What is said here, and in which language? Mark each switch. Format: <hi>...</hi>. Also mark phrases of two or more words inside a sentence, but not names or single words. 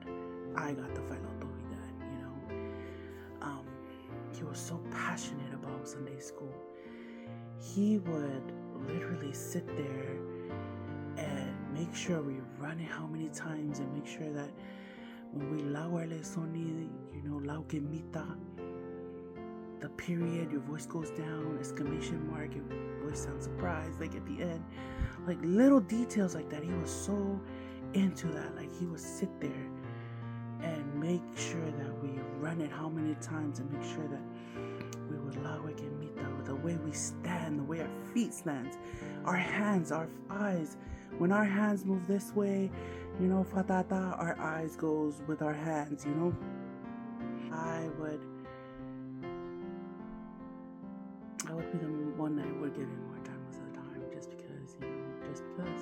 <en>I got the whailautohe dad, you know. He was so passionate about Sunday school. He would literally sit there and make sure we run it how many times, and make sure that when we lau our lesoni, you know,</en> <to>lau ke mita,</to> <en>the period, your voice goes down, exclamation mark, your voice sounds surprised, like at the end, like little details like that. He was so into that. Like he would sit there and make sure that we run it how many times, and make sure that we would</en> <to>lau ke mita,</to> <en>with the way we stand, the way our feet stand, our hands, our eyes. When our hands move this way, you know, fatata, our eyes goes with our hands, you know. I would be the one that would give him more time most of the time, just because, you know, just because.</en>